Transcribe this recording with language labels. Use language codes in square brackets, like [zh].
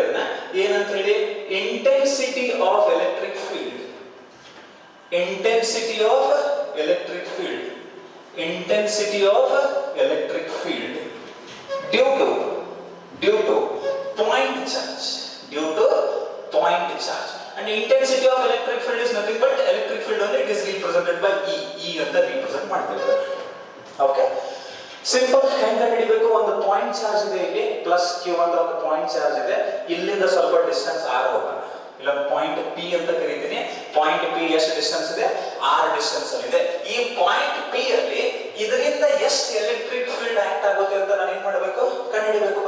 [kn] ಅದನ್ನ ಏನಂತ ಹೇಳಿ, [en] Intensity of electric field. Intensity of electric field. Intensity of electric field due to point charge. Due to point charge. And intensity of electric field is nothing but electric field only. It is represented by E ಅಂತ represent [kn] ಮಾಡ್ತೇವೆ. Okay, simple ಹೆಂಗ ಹಿಡಿಬೇಕು, ಒಂದು point charge ಇದೆ ಇಲ್ಲಿ, plus Q ಅಂತ ಒಂದು point charge ಇದೆ. ಇಲ್ಲಿಂದ ಸ್ವಲ್ಪ ಡಿಸ್ಟೆನ್ಸ್ ಆರ್ ಹೋಗೋಣ. ಇಲ್ಲೊಂದು ಪಾಯಿಂಟ್ ಪಿ ಅಂತ ಕರೀತೀನಿ. ಪಾಯಿಂಟ್ ಪಿ ಎಷ್ಟು ಡಿಸ್ಟೆನ್ಸ್ ಇದೆ? ಆರ್ ಡಿಸ್ಟೆನ್ಸ್ ಅಲ್ಲಿ ಇದೆ. ಈ ಪಾಯಿಂಟ್ ಪಿ ಅಲ್ಲಿ ಇದರಿಂದ ಎಷ್ಟು ಎಲೆಕ್ಟ್ರಿಕ್ ಫೀಲ್ಡ್ ಆಕ್ಟ್ ಆಗುತ್ತೆ ಅಂತ ನಾನು ಏನ್ ಮಾಡಬೇಕು, ಕಂಡುಹಿಡಿಬೇಕು.